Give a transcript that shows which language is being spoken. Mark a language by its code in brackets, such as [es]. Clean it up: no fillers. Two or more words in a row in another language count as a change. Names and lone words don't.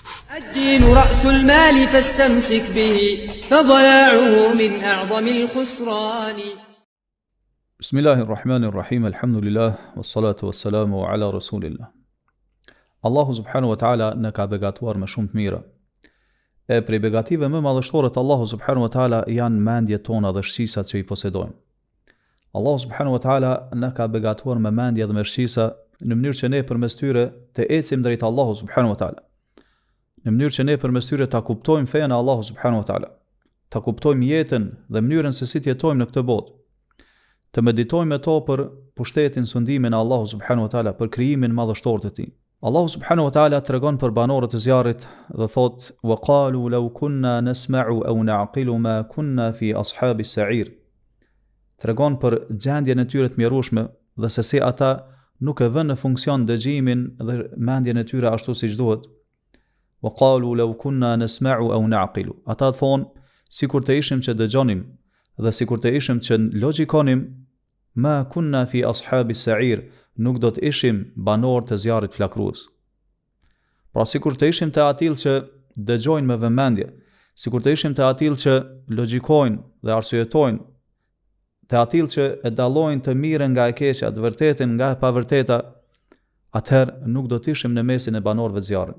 [ar] الدين رأس المال فاستمسك به فضياعه من أعظم الخسران. بسم الله الرحمن الرحيم الحمد لله والصلاة والسلام على رسول الله. الله سبحانه وتعالى [sq] na ka begatuar me shumë të mira. E prej begative më madhështore të [ar] الله سبحانه وتعالى [sq] janë mendjet tona dhe shqisat që i posedojmë. [ar] الله سبحانه وتعالى [sq] na ka begatuar me mendje dhe me shqisa në mënyrë që ne përmes tyre të ecim drejt [ar] الله سبحانه وتعالى. [sq] Në mënyrë që ne përmes tyre ta kuptojmë fenë e [ar] الله سبحانه وتعالى, [sq] ta kuptojmë jetën dhe mënyrën se si të jetojmë në këtë botë. Të meditojmë me to për pushtetin, sundimin e [ar] الله سبحانه وتعالى, [sq] për krijimin madhështor të tij. [ar] الله سبحانه وتعالى [sq] tregon për banorët e zjarrit dhe thot: [ar] "وقالوا لو كنا نسمع أو نعقل ما كنا في أصحاب السعير." [sq] Tregon për gjendjen e tyre të mjerueshme dhe se si ata nuk e vënë në funksion dëgjimin dhe mendjen e tyre ashtu siç duhet. [ar] وقالوا لو كنا نسمع أو نعقل. [sq] Ata thon sikur të ishim që dëgjonim dhe sikur të ishim që logjikonim, [ar] ما كنا في أصحاب السعير, [sq] nuk do të ishim banor të zjarrit flakrues. Pra sikur të ishim të atill që dëgjojnë me vëmendje, sikur të ishim të atill që logjikojnë dhe arsyetojnë, të atill që e dallojnë të mirën nga e keqja, të vërtetën nga e pavërteta, atëherë nuk do të ishim në mesin e banorëve të zjarrit.